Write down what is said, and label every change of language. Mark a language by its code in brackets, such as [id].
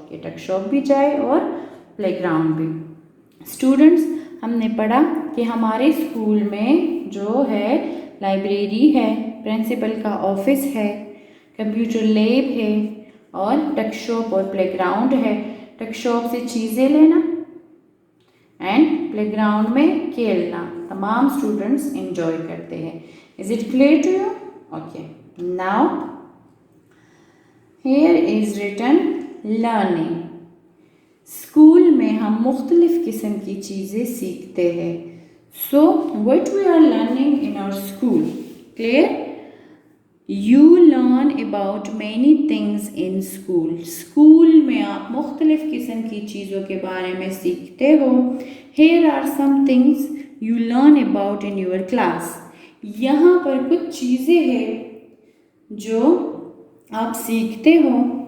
[ur] کہ ٹک شاپ بھی جائے اور پلے گراؤنڈ بھی. اسٹوڈنٹس ہم نے پڑھا کہ ہمارے اسکول میں جو ہے لائبریری ہے، پرنسپل کا آفس ہے، کمپیوٹر لیب ہے اور ٹک شاپ اور پلے گراؤنڈ ہے. ٹک شاپ سے چیزیں لینا اینڈ پلے گراؤنڈ میں کھیلنا تمام اسٹوڈنٹس انجوائے کرتے ہیں. [en] Is it clear to you? Okay. Now, here is written learning. [ur] School میں ہم مختلف قسم کی چیزیں سیکھتے ہیں. [en] So, what we are learning in our school? Clear? You learn about many things in school. [ur] School میں آپ مختلف قسم کی چیزوں کے بارے میں سیکھتے ہو. [en] Here are some things you learn about in your class. [ur] یہاں پر کچھ چیزیں ہیں جو آپ سیکھتے ہو.